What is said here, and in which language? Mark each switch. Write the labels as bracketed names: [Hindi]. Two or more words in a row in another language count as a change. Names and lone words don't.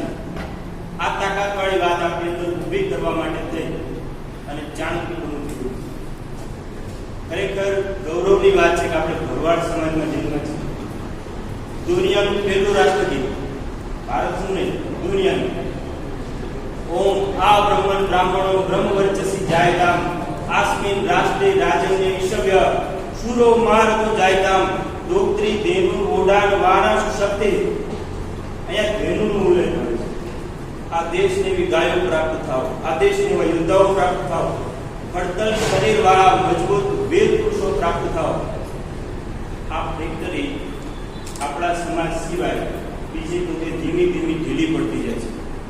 [Gujarati] આ તાકાતવાળી વાત આપણી અંદર ઊભી કરવા માટે થઈ અને ચાણક્ય બનવું થયું. ખરેખર ગૌરવની વાત છે કે આપણે ભરવાડ સમાજમાં જન્મ છે. દુનિયાનું પહેલું રાષ્ટ્રગીત, ભારતનું નહીં, દુનિયાનું. [Sanskrit] ओम आ ब्रह्मण ब्राह्मणो ब्रह्म वर्चसी जायताम आस्मिन राष्ट्रे राजन्य ईशव्य शूरो मारतो जायताम डोक्त्री धेनु ओडान वारासु शक्ति. [Gujarati] અહીંયા ધેનુનું ઉલ્લેખ કરે છે. આ દેશને એવી ગાયો પ્રાપ્ત થાવ, આ દેશને એવા યોદ્ધાઓ પ્રાપ્ત થાવ, ખડતલ શરીરવાળા મજબૂત વીર પુરુષો પ્રાપ્ત થાવ. આ ફેક્ટરી આપણા સમાજ સિવાય બીજી બધે ધીમી ધીમી ઢીલી પડતી જાય છે.